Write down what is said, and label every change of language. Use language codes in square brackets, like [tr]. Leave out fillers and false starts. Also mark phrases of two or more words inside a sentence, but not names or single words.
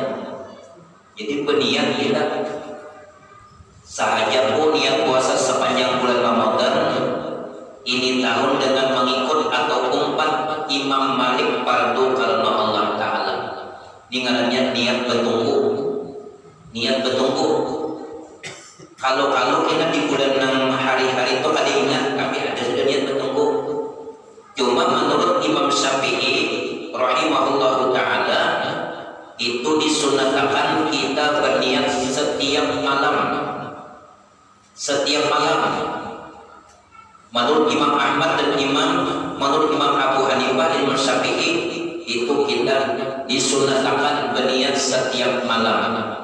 [ms] Jadi berniat kita sahaja pun niat puasa sepanjang bulan Ramadan ini tahun dengan mengikut atau umpat Imam Malik fardu karena Allah Ta'ala. Ini ngarannya niat bertunggu. Niat bertunggu. Kalau kita di bulan 6 hari-hari itu ada ingat, tapi ada sudah niat bertunggu. Cuma menurut Imam Syafi'i [ar] رحمه الله تعالى, [ms] itu disunatkan kita berniat setiap malam. Setiap malam. Menurut Imam Ahmad dan menurut Imam Abu Hanifah dan Imam Syafi'i, itu kita disunatkan berniat setiap malam.